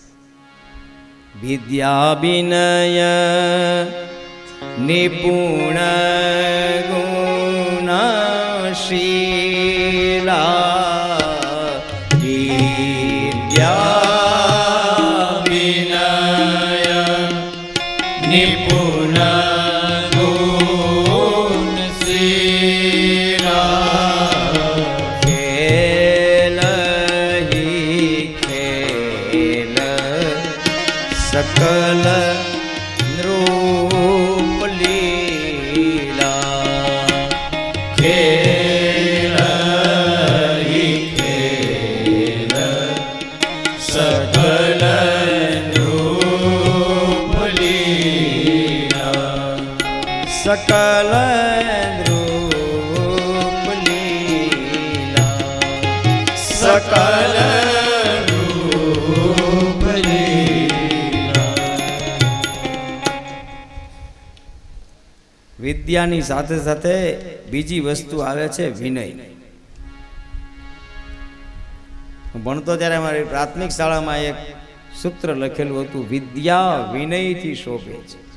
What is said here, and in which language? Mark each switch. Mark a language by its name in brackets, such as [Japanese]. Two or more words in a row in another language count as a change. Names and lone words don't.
[Hindi] विद्या विनय निपुण गुणशीला विद्या विनय निपुण सकल नृप लीला खेल ही खेल सकल नृप लीला सकल नृप लीला सकल [Gujarati] વિદ્યાની સાથે સાથે બીજી વસ્તુ આવે છે વિનય. હું ભણતો ત્યારે અમારી પ્રાથમિક શાળામાં એક સૂત્ર લખેલું હતું, વિદ્યા વિનયથી શોભે છે.